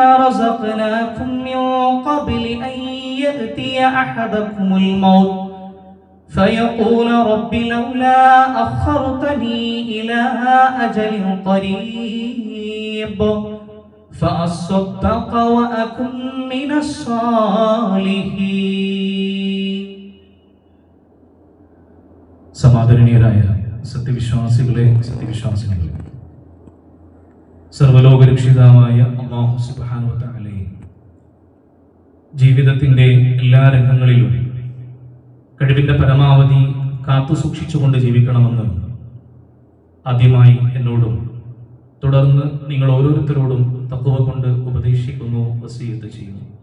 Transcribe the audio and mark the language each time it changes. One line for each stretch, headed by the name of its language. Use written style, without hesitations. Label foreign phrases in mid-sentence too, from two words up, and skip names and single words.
Arabic: رزقناكم من قبل أن يأتي أحدكم الموت فيقول رب لولا أخرتني إلى أجل قريب فأصدق وأكن من الصالحين.
Malayalam: സമാദരണീയരായ സത്യവിശ്വാസികളെ, സത്യവിശ്വാസിനികളെ, സർവലോക രക്ഷിതാവായ
Arabic: الله سبحانه و تعالى
Malayalam: ജീവിതത്തിന്റെ എല്ലാ രംഗങ്ങളിലും കഴിവിന്റെ പരമാവധി കാത്തു സൂക്ഷിച്ചുകൊണ്ട് ജീവിക്കണമെന്ന് ആദ്യമായി എന്നോടും തുടർന്ന് നിങ്ങൾ ഓരോരുത്തരോടും തഖ്വ കൊണ്ട് ഉപദേശിക്കുന്നു, വസിയത്ത് ചെയ്യുന്നു.